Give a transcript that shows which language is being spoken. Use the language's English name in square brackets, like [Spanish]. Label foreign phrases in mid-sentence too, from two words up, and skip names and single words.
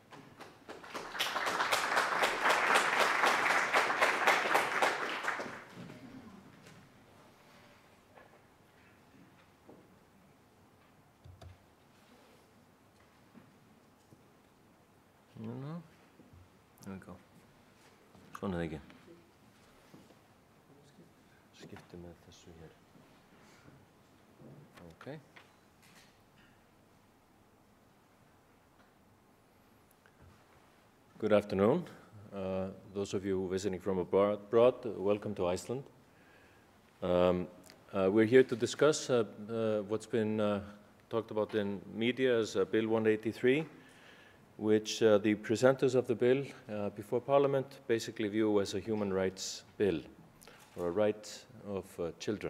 [English] There we go. [Icelandic] Svona er ekki. Skipti með þessu hér. [English] Okay. Good afternoon. Those of you visiting from abroad, welcome to Iceland. We're here to discuss what's been talked about in media as Bill 183, which the presenters of the bill before Parliament basically view as a human rights bill, or a right of children.